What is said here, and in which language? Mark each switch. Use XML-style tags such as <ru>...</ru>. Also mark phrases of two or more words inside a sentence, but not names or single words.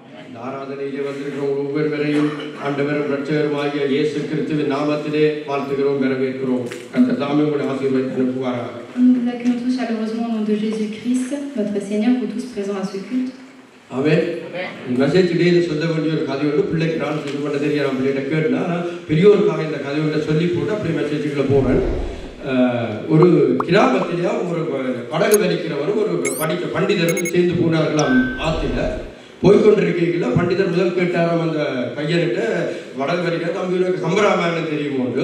<ta>ஆராதனையிலே வந்திருக்கிற ஒவ்வொருவரையும் ஆண்டவரும் இரட்சகருமாகிய இயேசு கிறிஸ்துவின் நாமத்திலே வாழ்த்துகிறோம், வரவேற்கிறோம். கர்த்தர் தாமே உங்களை ஆசீர்வதித்து அனுப்புவாராக.</ta> <fr>Nous vous accueillons tous chaleureusement au nom de Jésus-Christ, notre Seigneur, vous tous présents à ce culte.</fr> <ta>ஆமென். மெசேஜ் டேல சொல்ல வேண்டிய ஒரு கதையோடு பிள்ளைக்கு நான் சொல்ல பண்ண தெரியாது. நான் பிள்ளைகிட்ட கேட்டேன்னா பெரியோருக்காக இந்த கதையோட சொல்லி போட்டு அப்படியே மெசேஜுக்குள்ள போவேன். ஒரு கிராமத்திலேயே ஒரு படகு வலிக்கிறவரும் ஒரு படிக்க பண்டிதரும் சேர்ந்து போனார்களாம். ஆற்றில போய்கொண்டிருக்கீங்களா பண்டிதர் முதல் கேட்டாராம் அந்த பையன்கிட்ட, வடகு வலிக்க தம்பி உனக்கு கம்பராமாயணம் தெரியுமோண்டு.</ta>